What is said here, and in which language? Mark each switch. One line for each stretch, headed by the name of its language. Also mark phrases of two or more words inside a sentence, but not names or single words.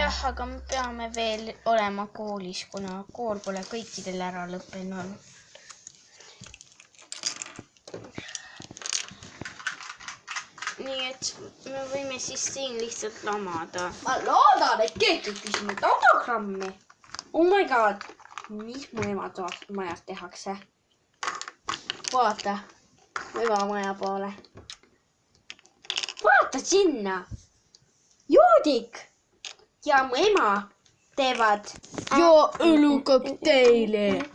Estonian: Jah, aga me peame veel olema koolis, kuna kool pole kõikidel ära lõppenud. Nii et me võime siis siin lihtsalt lamada. Ma loodan, et keegi küsinud autogrammi.
English: Oh my god.
Estonian: Mis mu ema majas tehakse? Vaata. Mu ema maja poole. Vaata sinna. Joodik ja mu ema teevad õlukokteili.